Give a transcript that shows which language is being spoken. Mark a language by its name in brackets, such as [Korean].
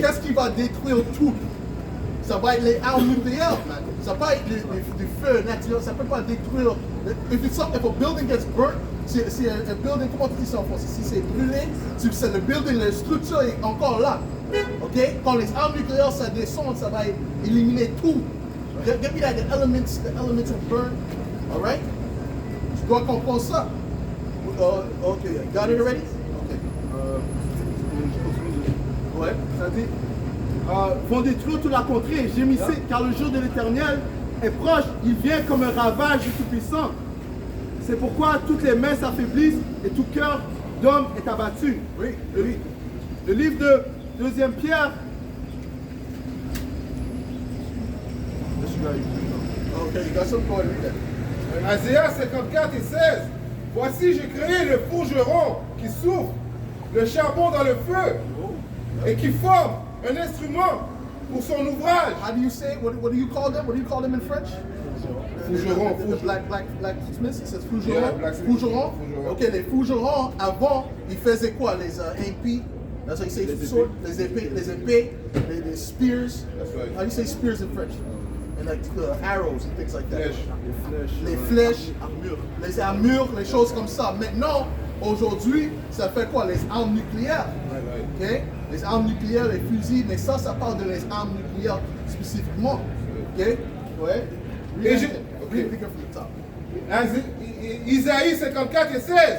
[French] Qu'est-ce qui va détruire tout? Ça va être les armes nucléaires, man. Ça va être du feu naturel. Ça ne peut pas détruire. [English] If a building gets burnt, [French] si un building, comment tu dis ça en français? Si c'est brûlé, c'est le building, la structure est encore là. OK? Quand les armes nucléaires, ça descend, ça va éliminer tout. [English] Give me that, the elements will burn. All right? [French] Tu dois comprendre ça. [English] OK. Got it already? OK. Ouais. [French] Ça dit, vont détruire toute la contrée. Gémissez, car le jour de l'Éternel est proche. Il vient comme un ravage du Tout-Puissant. C'est pourquoi toutes les mains s'affaiblissent et tout cœur d'homme est abattu. Oui. Le livre de 2 Pierre. [English] OK, you got some point with that. Isaiah 54 et 16. [French] Voici, j'ai créé le forgeron qui souffle le charbon dans le feu et qui forme un instrument pour son ouvrage. [English] How do you say? What do you call them? What do you call them in French? [French] Fougeron. [English] The blacksmiths, it says fougeron. Yeah, blacksmith. [French] Fougeron. Ok, les fougerons avant, ils faisaient quoi? Les épées. [English] That's how you say sword. Les épées, les spears. That's right. How do you say spears in French? And like arrows and things like that. [French] Flèche. Les flèches, les armures, les choses comme ça. Maintenant, aujourd'hui, ça fait quoi? Les armes nucléaires. Ok? Les armes nucléaires, les fusils, mais ça parle de les armes nucléaires spécifiquement. Ok? Ouais. Et Isaïe 54 et 16.